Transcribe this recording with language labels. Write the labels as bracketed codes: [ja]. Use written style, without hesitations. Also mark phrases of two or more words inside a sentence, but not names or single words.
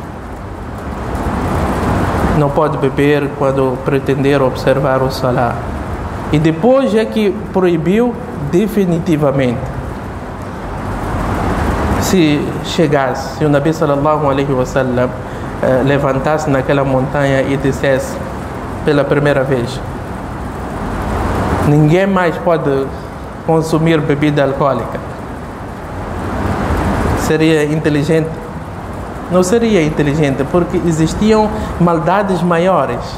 [pt] Não pode beber quando pretender observar o Salah. E depois é que proibiu definitivamente. Se chegasse, se o [ar] نبي صلى الله عليه وسلم [pt] levantasse naquela montanha e dissesse pela primeira vez: ninguém mais pode consumir bebida alcoólica, seria inteligente? Não seria inteligente, porque existiam maldades maiores.